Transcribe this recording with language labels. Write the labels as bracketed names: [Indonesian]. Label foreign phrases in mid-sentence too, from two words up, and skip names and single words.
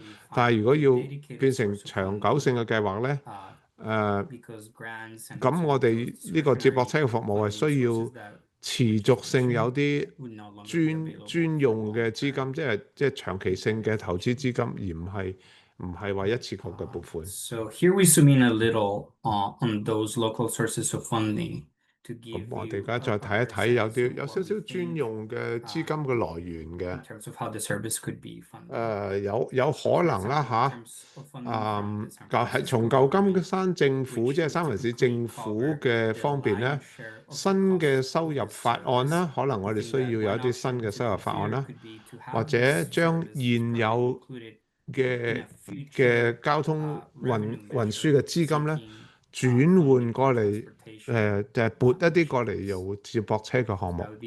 [Cantonese] 但係如果要變成長久性嘅計劃咧，咁我哋呢個接駁車嘅服務係需要持續性有啲專用嘅資金，即係長期性嘅投資資金，而唔係話一次過嘅撥款。 [English] So here we zoom in a little on those local sources of funding. [Cantonese] 咁我哋而家再睇一睇有少少專用嘅資金嘅來源嘅。 [English] In terms of how the service could be funded. [Cantonese] 有可能啦係從舊金山政府即係三藩市政府嘅方面咧，新嘅收入法案啦，可能我哋需要有一啲新嘅收入法案啦，或者將現有嘅交通運輸嘅資金咧轉換過嚟，就係撥一啲過嚟用接駁車嘅項目。